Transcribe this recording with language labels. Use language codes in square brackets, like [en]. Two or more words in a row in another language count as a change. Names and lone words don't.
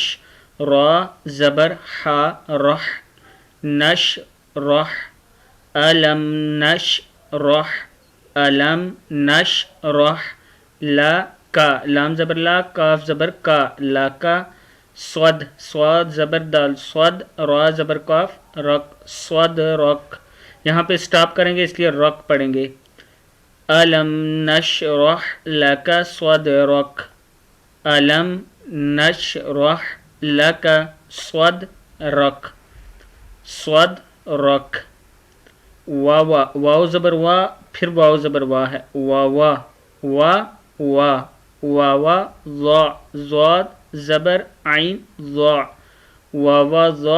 [hi] रा ज़बर हा, रह, [ar] نشرح. ألم نشرح ألم نشرح. [hi] ला का, लाम ज़बर ला, काफ ज़बर का, ला का। स्वद, स्वाद ज़बर दाल, स्वद। रा ज़बर काफ, रक, स्वद रक। यहाँ पे स्टॉप करेंगे इसलिए रक पढ़ेंगे। [ar] ألم نشرح لك صدرك ألم نشرح لك صدرك صدرك. [hi] वावा, वाव ज़बर वा, फिर वाव ज़बर वा है, वावा, वा वा, वावा। ज़ा, ज़ाद ज़बर आइन, ज़ा, वावा ज़ा।